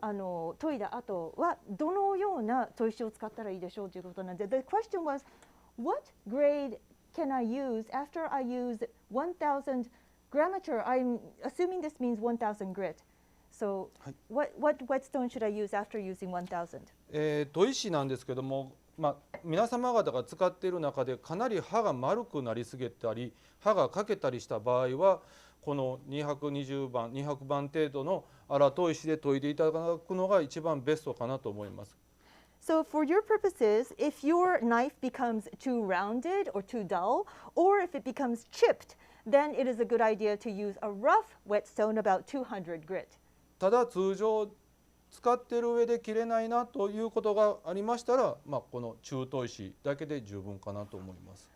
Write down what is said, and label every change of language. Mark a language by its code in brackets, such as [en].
[ja] 研いだ後はどのような砥石を使ったらいいでしょうということなんで、 [en] The question was, what grade can I use after I use 1000 grammature? I'm assuming this means 1000 grit. So, what whetstone should I use after using 1000? [ja] 砥石なんですけども、皆様方が使っている中でかなり刃が丸くなりすぎたり刃が欠けたりした場合は、この220番200番程度の粗砥石で研いでいただくのが一番ベストかなと思います。 [en] So for your purposes, if your knife becomes too rounded or too dull, or if it becomes chipped, then it is a good idea to use a rough whetstone about 200 grit. [ja] ただ通常使っている上で切れないなということがありましたら、この中砥石だけで十分かなと思います。